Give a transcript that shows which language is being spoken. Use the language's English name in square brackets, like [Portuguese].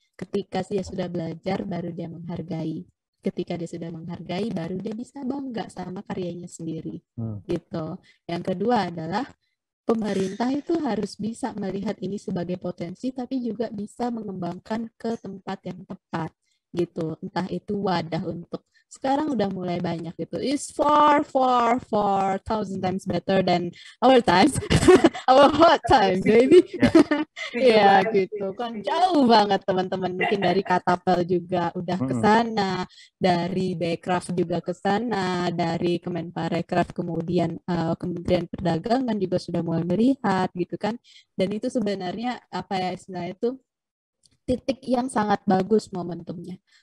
[Indonesian] Ketika dia sudah belajar baru dia menghargai. Ketika dia sudah menghargai baru dia bisa bangga sama karyanya sendiri gitu. Yang kedua adalah pemerintah itu harus bisa melihat ini sebagai potensi tapi juga bisa mengembangkan ke tempat yang tepat gitu. Entah itu wadah untuk sekarang udah mulai banyak gitu. [English] It's far thousand times better than our times, our hot times, baby. [Indonesian] Ya gitu kan, jauh banget teman-teman. Mungkin dari Katapel juga udah ke sana, dari Bekraf juga ke sana, dari Kemenparekraf, kemudian Kementerian Perdagangan juga sudah mulai melihat gitu kan. Dan itu sebenarnya apa ya istilahnya itu titik yang sangat bagus momentumnya.